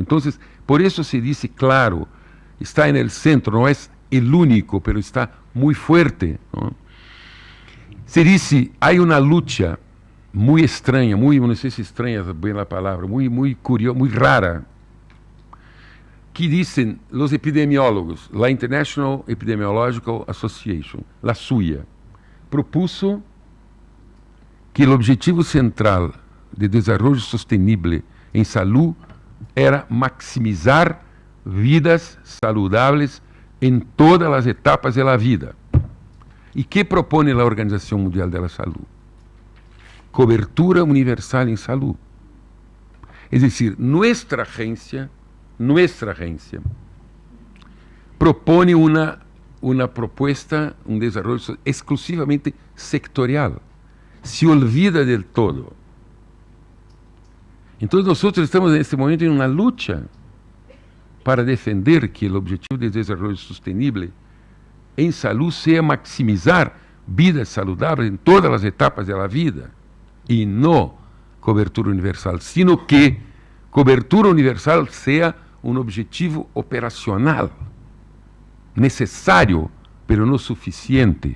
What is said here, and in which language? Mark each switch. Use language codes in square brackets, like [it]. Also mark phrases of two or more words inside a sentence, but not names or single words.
[pt] Então, por isso se diz, claro, está no centro, não é o único, mas está muito forte, não? Se diz, há uma luta muito estranha, não sei se estranha é bem a palavra, muito curiosa, muito rara, que dizem os epidemiólogos, a International Epidemiological Association, a SUIA, propuso que o objetivo central de desenvolvimento sustentável em saúde era maximizar vidas saludáveis em todas as etapas da vida. E que propõe a Organização Mundial da Saúde? Cobertura universal em saúde. É [es] decir, nuestra [pt] agência propõe uma proposta, um desenvolvimento exclusivamente sectorial. [es] Se olvida del todo. [pt] Então, nós estamos neste momento em uma luta para defender que o objetivo de desenvolvimento sustentável em saúde seja maximizar vidas saludáveis em todas as etapas da vida e não cobertura universal, [es] sino que [pt] cobertura universal seja um objetivo operacional necessário, pero não suficiente.